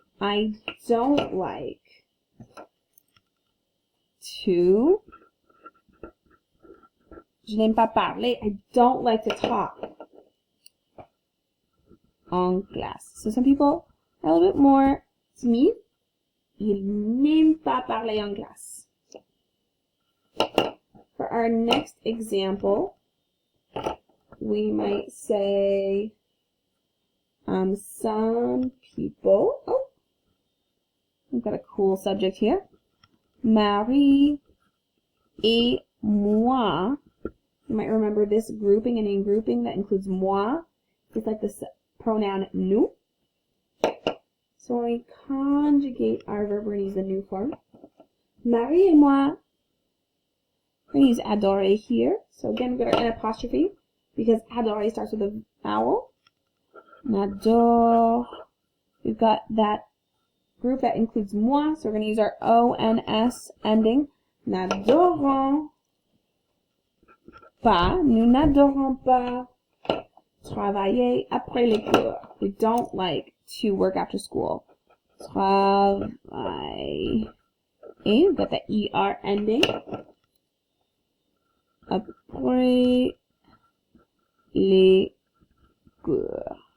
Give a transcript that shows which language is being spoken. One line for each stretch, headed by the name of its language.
English: I don't like to.
French: Je n'aime pas parler.
English: I don't like to talk
French: en classe.
English: So some people are a little bit more timide.
French: Ils n'aiment pas parler en classe.
English: For our next example, we might say some people. Oh, we've got a cool subject here.
French: Marie et moi.
English: You might remember this grouping, a name grouping that includes moi. It's like the pronoun nous. So when we conjugate our verb, we're going to use the nous form.
French: Marie et moi.
English: We're going to use adorer here. So again, we've got our N apostrophe because adorer starts with a vowel. N'adore. We've got that group that includes moi, so we're going to use our O-N-S ending.
French: N'adorons pas, nous n'adorons pas travailler après les cours.
English: We don't like to work after school. Travailler. We've got the ER ending.
French: Après les cours.